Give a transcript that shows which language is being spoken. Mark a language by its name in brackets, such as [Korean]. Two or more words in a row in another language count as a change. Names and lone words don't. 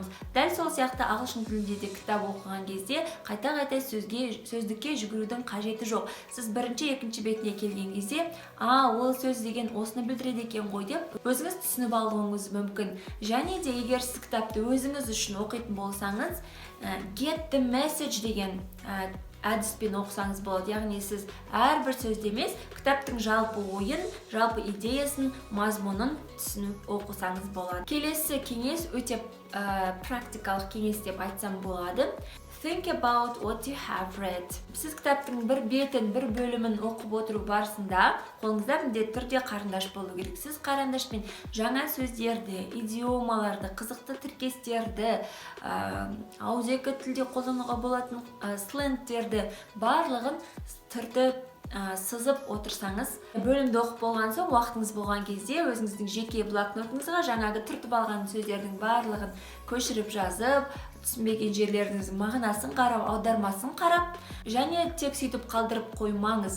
[Kazakh] Дәл сол сияқты ағылшын тілінде де кітап оқыған кезде қайта-қайта сөздікке жүгірудің қажеті жоқ. Сіз бірінші, екінші бетіне келген кезде, ол сөз деген осыны білдіреді екен ғой деп, өзіңіз түсініп алуыңыз мүмкін. Және де егер сіз кітапты өзіңіз үшін оқитын болсаңыз, [English] get the message [Kazakh] деген әдіспен оқысаңыз болады. Яғни сіз әрбір сөзде емес, кітаптың жалпы ойын, жалпы идеясын, мазмұнын түсініп оқысаңыз болады. Келесі кеңес өте практикалық кеңес деп айтсам болады. [English] Think about what you have read. [Kazakh] Сіз кітаптың бір бетін, бір бөлімін оқып отыру барысында қолыңызда міндетті түрде қарындаш болу керек. Сіз қарындашпен жаңа сөздерді, идиомаларды, қызықты тіркестерді, ауызекі тілде қолдануға болатын сленгтерді барлығын түртіп сызып отырсаңыз, бөлімді оқып болған соң, уақытыңыз болған кезде өзіңіздің жеке блокнотыңызға жаңағы түртіп алған сөздердің барлығын көшіріп жазып, түсінбеген жерлеріңіздің мағынасын қарап, аудармасын қарап, және тек сөйтіп қалдырып қоймаңыз.